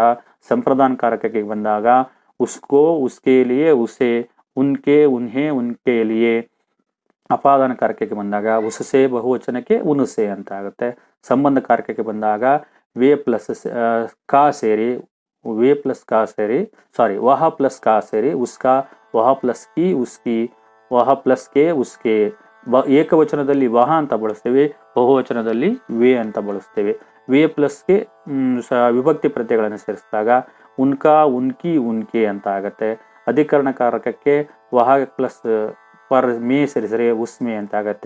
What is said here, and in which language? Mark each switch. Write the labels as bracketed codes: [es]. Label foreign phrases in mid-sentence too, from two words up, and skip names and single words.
[kn] ಸಂಪ್ರದಾನ ಕಾರಕಕ್ಕೆ ಬಂದಾಗ [hi] उसको उसके लिए उसे, उनके उन्हें उनके लिए. [kn] ಅಪಾದಾನ ಕಾರಕಕ್ಕೆ ಬಂದಾಗ ಉಸಸೆ ಬಹುವಚನಕ್ಕೆ ಉನುಸೆ ಅಂತ ಆಗುತ್ತೆ. ಸಂಬಂಧ ಕಾರಕಕ್ಕೆ ಬಂದಾಗ [hi] वे प्लस का [kn] ಸೇರಿ [hi] वे प्लस का [kn] ಸೇರಿ [hi] वह प्लस का [kn] ಸೇರಿ [hi] उसका वह प्लस की उसकी वह प्लस के उसके [kn] ಏಕವಚನದಲ್ಲಿ ವಹ ಅಂತ ಬಳಸ್ತೇವೆ, ಬಹುವಚನದಲ್ಲಿ ವೇ ಅಂತ ಬಳಸ್ತೇವೆ. ವೇ ಪ್ಲಸ್ಗೆ ವಿಭಕ್ತಿ ಪ್ರತ್ಯಯಗಳನ್ನು ಸೇರಿಸಿದಾಗ [hi] उनका उनकी उनके [kn] ಅಂತ ಆಗತ್ತೆ. ಅಧಿಕರಣ ಕಾರಕಕ್ಕೆ ವಹ ಪ್ಲಸ್ [hi] पर में [kn] ಸೇರಿಸಿದ್ರೆ ಉಸ್ಮೆ ಅಂತ ಆಗತ್ತೆ.